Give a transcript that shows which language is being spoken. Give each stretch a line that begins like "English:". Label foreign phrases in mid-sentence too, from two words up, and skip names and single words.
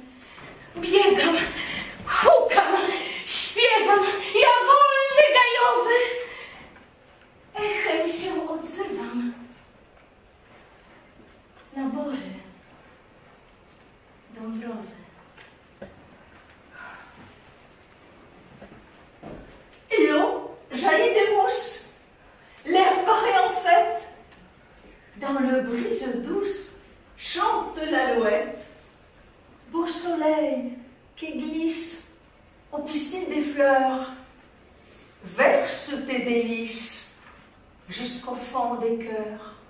Polish: Biegam, hukam, śpiewam, ja wolny gajowy. Echem się odzywam na bory Dąbrowy.
French: L'eau jaillit des mousses, l'air paraît en fête. Dans le brise douce chante l'alouette. Beau soleil qui glisse aux piscines des fleurs, verse tes délices jusqu'au fond des cœurs.